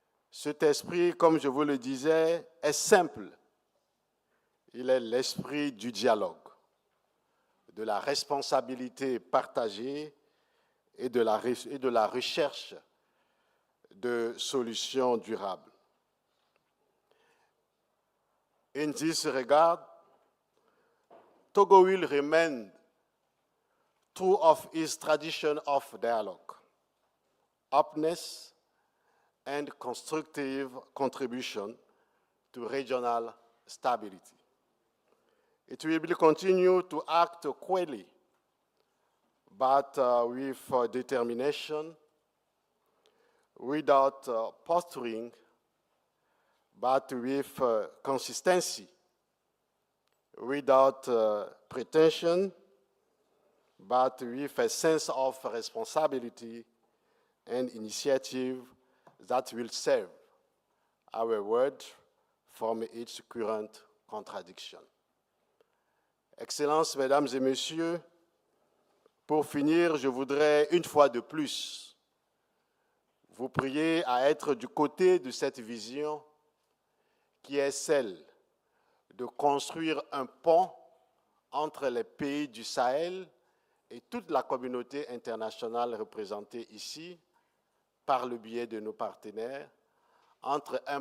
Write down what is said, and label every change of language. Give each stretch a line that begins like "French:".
French: Cet esprit, comme je vous le disais, est simple. Il est l'esprit du dialogue, de la responsabilité partagée et de la recherche de solutions durables.
English: In this regard, Togo will remain true of its tradition of dialogue, openness, and constructive contribution to regional stability. It will continue to act quietly, but with determination, without posturing, but with consistency, without pretension, but with a sense of responsibility and initiative that will save our world from its current contradiction.
French: Excellences, Mesdames et Messieurs, pour finir, je voudrais une fois de plus vous prier à être du côté de cette vision qui est celle de construire un pont entre les pays du Sahel et toute la communauté internationale représentée ici par le biais de nos partenaires, être